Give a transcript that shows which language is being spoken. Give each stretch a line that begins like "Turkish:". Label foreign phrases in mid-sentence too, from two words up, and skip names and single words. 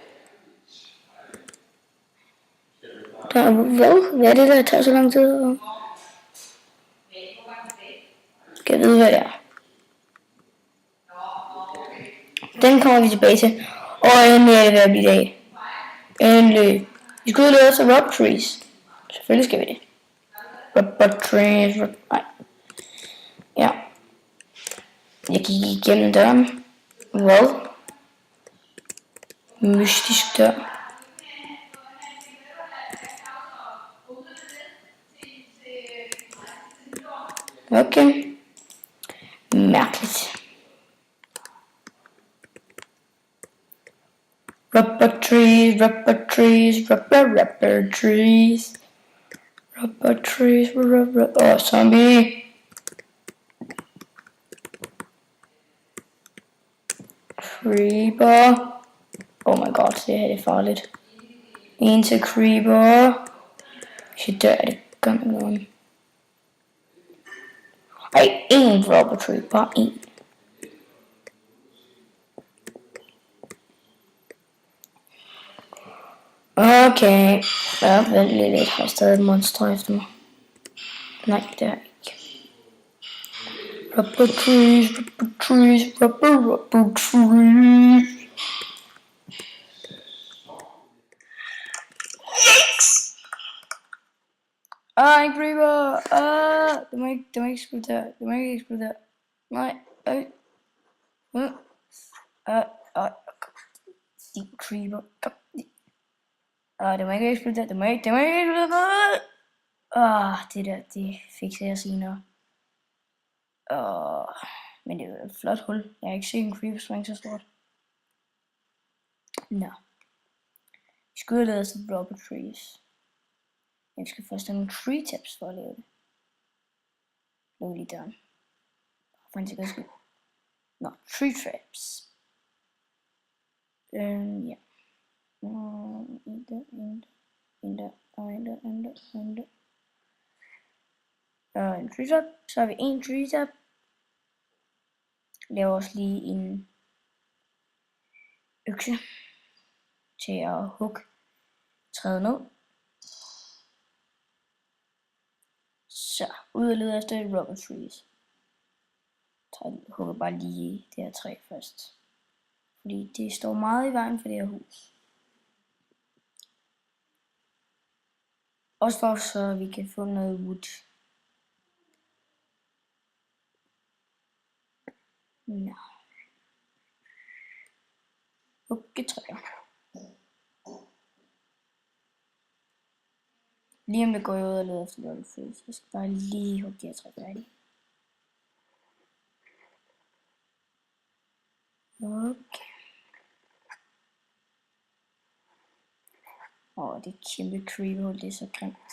Danish: Hvad er det, der tager så lang tid? Skal jeg vide, hvad det er? Den kommer vi tilbage til. Og endelig er det ved at blive dag. Endelig. Vi skal ud og lave os
English: rubber trees.
Danish: Selvfølgelig skal vi det.
English: Rubber trees.
Danish: Nej. Ja. Jeg gik igennem døren. Hvad? Mystisk dør. Okay. Mærkeligt.
English: Rubber trees, rubber trees, rubber trees. Rubber trees, rubber. Zombie. Creeper. Oh my god,
Danish: det her er farligt. En til creeper. Hvis jeg dør, er det godt nogen. Ej, en
English: rubber tree,
Danish: bare en. Okay. Ja, vent lidt. Har jeg stadig et monster efter mig? Nej, det har jeg ikke.
English: Rubber trees, rubber trees, rubber trees. Yes!
Danish: En creeper! Det må ikke eksplodere. Det må ikke eksplodere. Nej. Din creeper. Det må ikke eksplodere. Det må ikke eksplodere. Det der, det fikser jeg senere. Men det er jo et flot hul. Jeg har ikke set en creeper springe så stort. Nå. Vi skal ud og lade sig
English: rubber trees.
Danish: Jeg skal først have nogle
English: tree tips
Danish: for at lave det. Luk lige døren. For en sikkerheds skyld. Nå,
English: tree traps.
Danish: Ja. En
English: tree top.
Danish: Så har vi en
English: tree top.
Danish: Laver også lige en økse til at hugge træet ned. Så, ud og lede efter
English: rubber trees.
Danish: Hugger bare lige det her træ først. Fordi det står meget i vejen for det her hus. Også for så vi kan få noget wood. Nå. Hugge træer. Lige om det går jeg ud og leder efter
English: rubber trees.
Danish: Jeg skal bare lige hugge de her træer færdige. Okay. Det er kæmpe creeper, det er så grimt.